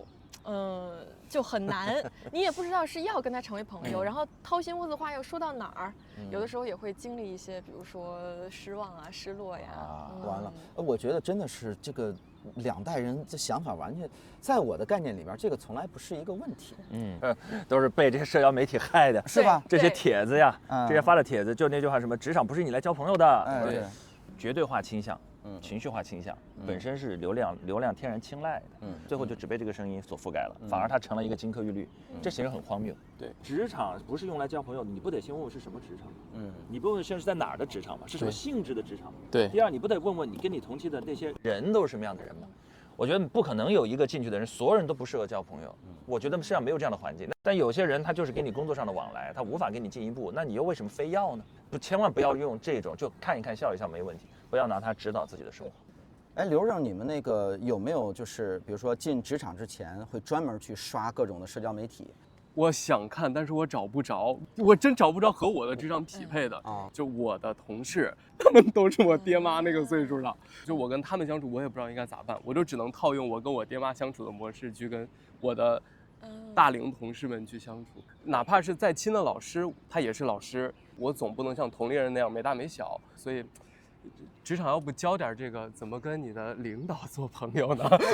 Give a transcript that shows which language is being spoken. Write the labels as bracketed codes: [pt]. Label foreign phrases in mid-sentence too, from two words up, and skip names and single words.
[zh] 就很難，你也不知道是要跟他成為朋友，然後掏心窩子話又說到哪兒，有的時候也會經歷一些，比如說失望啊、失落呀。完了，我覺得真的是這個兩代人的想法完全，在我的概念裡邊，這個從來不是一個問題。都是被這些社交媒體害的，是吧？這些帖子呀，這些發的帖子，就那句話什麼職場不是你來交朋友的，對，絕對化傾向。情緒化傾向本身是流量天然青睞的，最後就只被這個聲音所覆蓋了，反而它成了一個金科玉律，這其實很荒謬。對，職場不是用來交朋友的，你不得先問問是什麼職場？你不問先是在哪兒的職場嘛？是什麼性質的職場？對。第二，你不得問問你跟你同期的那些人都是什麼樣的人嗎？我覺得不可能有一個進去的人，所有人都不適合交朋友。我覺得世上沒有這樣的環境。但有些人他就是給你工作上的往來，他無法跟你進一步，那你又為什麼非要呢？千萬不要用這種，就看一看笑一笑沒問題。不要拿它指導自己的生活。哎，劉銳，你們那個有沒有就是比如說進職場之前會專門去刷各種的社交媒體？我想看，但是我找不着，我真找不着和我的職場匹配的。就我的同事，他們都是我爹媽那個歲數了，就我跟他們相處，我也不知道應該咋辦，我就只能套用我跟我爹媽相處的模式去跟我的大齡同事們去相處。哪怕是再親的老師，他也是老師，我總不能像同齡人那樣沒大沒小，所以。職場要不教點這個，怎麼跟你的領導做朋友呢？